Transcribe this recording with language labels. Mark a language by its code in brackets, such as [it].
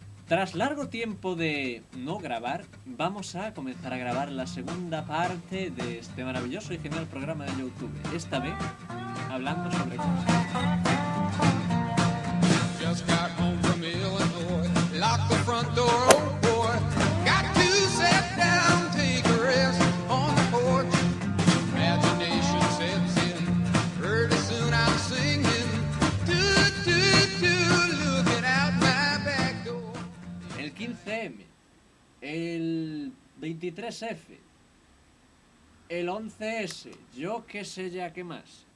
[es] Tras largo tiempo de no grabar, vamos a comenzar a grabar la segunda parte de este maravilloso y genial programa de YouTube. Esta vez, hablando sobre cosas. [en] Just got home from Illinois, locked the front door, oh boy. Got to sit down, take a rest on the porch. Imagination sets in, early soon I'm singing. Looking out my back door. [es] El 15M, el 23F, el 11S, yo qué sé ya qué más.